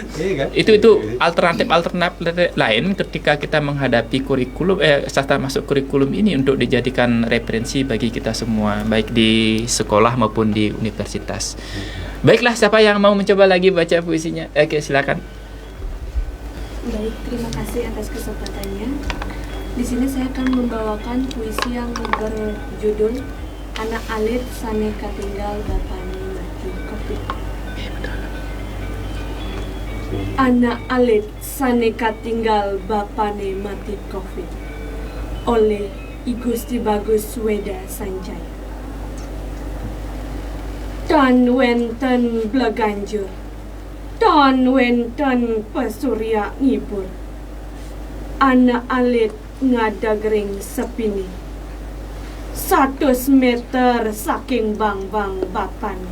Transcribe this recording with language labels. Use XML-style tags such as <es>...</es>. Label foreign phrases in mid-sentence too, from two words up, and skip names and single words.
<id>Itu alternatif lain ketika kita menghadapi kurikulum sastra masuk kurikulum ini untuk dijadikan referensi bagi kita semua, baik di sekolah maupun di universitas. Baiklah, siapa yang mau mencoba lagi baca puisinya? Oke, silakan. Baik, terima kasih atas kesempatannya. Di sini saya akan membawakan puisi yang berjudul Anak Alit Saneka Tinggal Bapane Mati Covid. Anak alit saneka tinggal bapane mati covid oleh I Gusti Bagus Weda Sanjaya.</id> <ban>Tan wenten bleganjur, tan wenten pesurya ngibur, anak alit ngadagring sepini, 100 meter saking bang-bang bapane.</ban>